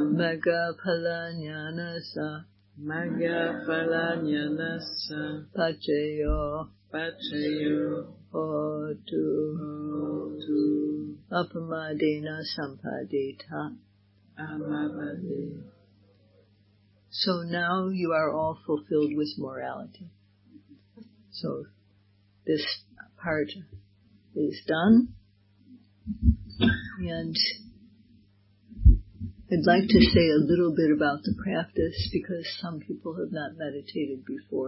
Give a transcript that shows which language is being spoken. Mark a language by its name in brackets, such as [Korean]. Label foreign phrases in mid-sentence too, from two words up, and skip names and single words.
[Pali] Magaphalanyanasa. Magaphalanyanasa. Pacayo. Pacayo. Hotu. Hotu. Apamadena sampadeta. Amavade. [English] So now you are all fulfilled with morality. So this part is done. And I'd like to say a little bit about the practice because some people have not meditated before.